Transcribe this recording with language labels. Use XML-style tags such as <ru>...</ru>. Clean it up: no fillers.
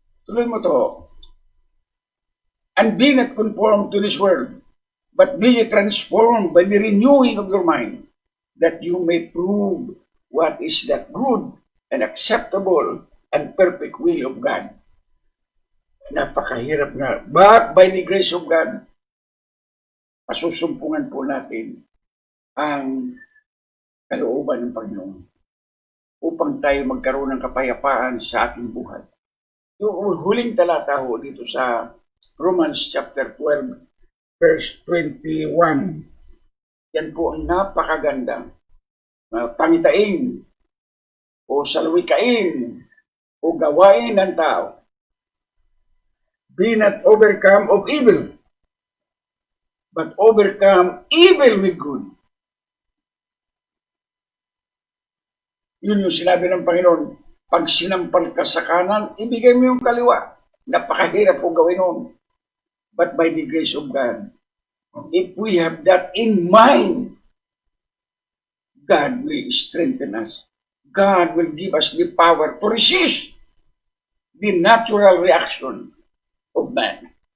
<tl>Tuloy mo to.</tl> <en>And be not conformed to this world, but be ye transformed by the renewing of your mind, that you may prove what is that good and acceptable and perfect will of God.</en> <tl>Napakahirap nga.</tl> <en>But by the grace of God,</en> <tl>pasusumpungan po natin ang kalooban ng Panginoon upang tayo magkaroon ng kapayapaan sa ating buhay. Yung huling talata ho dito sa</tl> <en>Romans chapter 12, verse 21.</en> <tl>Yan po ang napakagandang pangitain o salwikain o gawain ng tao.</tl> <en>Be not overcome of evil, but overcome evil with good.</en> <tl>Yun yung sinabi ng Panginoon, pag sinampal ka sa kanan, ibigay mo yung kaliwa. Napakahirap po gawin nun.</tl> <en>But by the grace of God, if we have that in mind, God will strengthen us. God will give us the power to resist the natural reaction of man.</en>